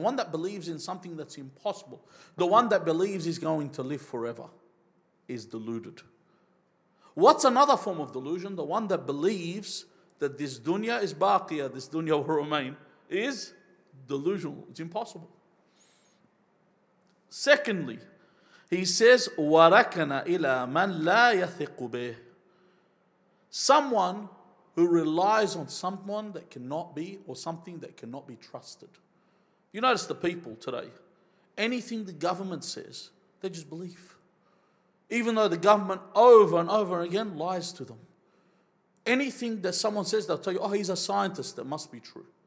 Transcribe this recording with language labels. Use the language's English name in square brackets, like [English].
[English] The one that believes in something that's impossible, the one that believes he's going to live forever, is deluded. What's another form of delusion? The one that believes that this dunya is baqiyah, this dunya will remain, is delusional. It's impossible. [Arabic] Secondly, he says, وَرَكَنَ إِلَى مَنْ لَا يَثِقُ بِهِ. [English] Someone who relies on someone that cannot be, or something that cannot be trusted. You notice the people today, anything the government says, they just believe. Even though the government over and over again lies to them. Anything that someone says, they'll tell you, oh, he's a scientist, that must be true.